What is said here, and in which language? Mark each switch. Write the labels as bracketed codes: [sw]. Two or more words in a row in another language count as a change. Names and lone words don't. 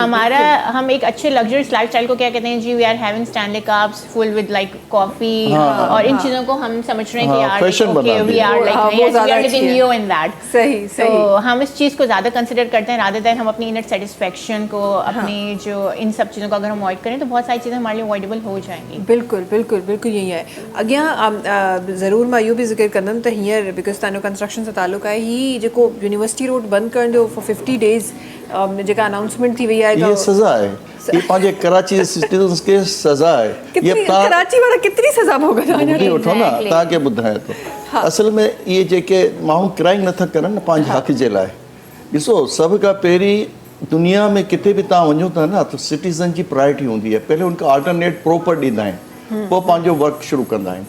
[ur] ہمارا ہم ایک اچھے [en] luxurious lifestyle [ur] کو کیا کہتے ہیں جی, [en] we are having Stanley cups full with like coffee, [ur] اور ان چیزوں کو ہم سمجھ رہے ہیں کہ हाँ, यार fashion बना [en] वी [ur] दिया। [en] आर [ur] ہاں، وہ [en] लाइक [ur] ज़्यादा [en] we are [ur] अच्छी [en] लिविंग [ur] है। [en] you in that. [ur] सही तो सही ہم اس چیز کو زیادہ کنسڈر کرتے ہیں [en] rather than [ur] ہم اپنی [en] inner satisfaction [ur] کو اپنی جو ان سب چیزوں کو اگر ہم اوائڈ کریں تو بہت ساری چیزیں ہمارے لیے اوائڈیبل ہو جائیں گی. بالکل بالکل بالکل یہی ہے. [sd] अॻियां ज़रूर मां इहो बि ज़िक्र कंदमि त हींअर बिकॉज तव्हांजो कंस्ट्रक्शन सां ताल्लुक़ आहे, ही जेको यूनिवर्सिटी रोड बंदि करण जो [en] for 50 days [sd] जेका अनाउंसमेंट थी वई आहे [ur] یہ سزا ہے، یہ [sd] पंहिंजे कराची सिटीज़न्स खे [ur] سزا ہے. कितनी [sd] ये तव्हां कराची वारा केतिरी सज़ा भोगंदा आहिनि? ॿुधी वठो न, तव्हांखे ॿुधायां थो। असल में इहे जेके माण्हू क्राइम नथा करनि न पंहिंजे हक़ जे लाइ, ॾिसो सभ खां पहिरीं दुनिया में किथे बि तव्हां वञो था न त सिटीज़न जी प्रायोरिटी हूंदी आहे, पहले उनखे [en] alternate proper [sd] ॾींदा आहिनि, पोइ पंहिंजो वर्क शुरू कंदा आहिनि।